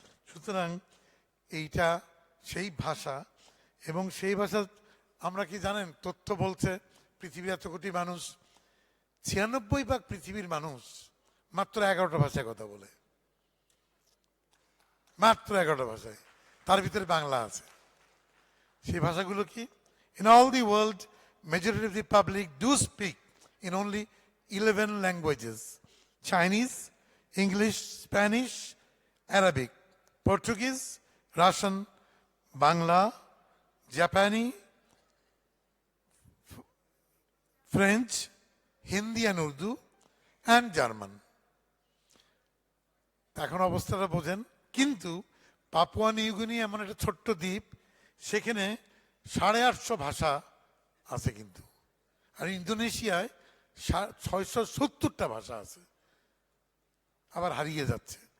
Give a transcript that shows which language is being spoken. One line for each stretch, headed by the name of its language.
Bangla: সুতরাং এইটা সেই ভাষা, এবং সেই ভাষা আমরা কি জানেন, তথ্য বলছে পৃথিবীর এত কোটি মানুষ, 96% পৃথিবীর মানুষ মাত্র 11টা ভাষায় কথা বলে, মাত্র 11টা ভাষায়, তার ভিতরে বাংলা আছে। সেই ভাষাগুলো কি?
English: In all the world, majority of the public do speak in only 11 languages: Chinese, English, Spanish, Arabic, Portuguese, Russian, Bangla, Japanese, French, Hindi and Urdu, and German.
Bangla: এখন অবস্থাটা বোঝেন। কিন্তু পাপুয়া নিউগিনি এমন একটা ছোট্ট দ্বীপ, সেখানে 850 ভাষা আছে কিন্তু। আর ইন্দোনেশিয়ায় 670টা ভাষা আছে, আবার হারিয়ে যাচ্ছে।